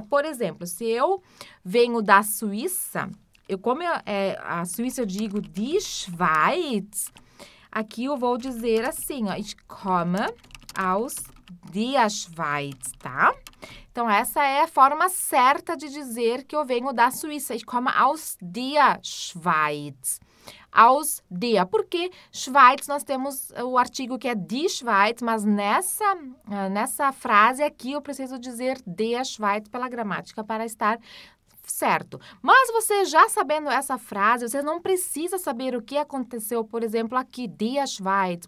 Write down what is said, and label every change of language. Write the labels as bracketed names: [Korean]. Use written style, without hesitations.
[Portuguese] Por exemplo, se eu venho da Suíça, a Suíça eu digo die Schweiz, aqui eu vou dizer assim, ó, [German] ich komme aus der Schweiz, [Portuguese] tá? Então, essa é a forma certa de dizer que eu venho da Suíça. [German] Ich komme aus der Schweiz. Aus der. [Portuguese] Porque Schweiz, nós temos o artigo que é die Schweiz, mas nessa frase aqui eu preciso dizer der Schweiz pela gramática para estar certo. Mas você já sabendo essa frase, você não precisa saber o que aconteceu, por exemplo, aqui, der Schweiz.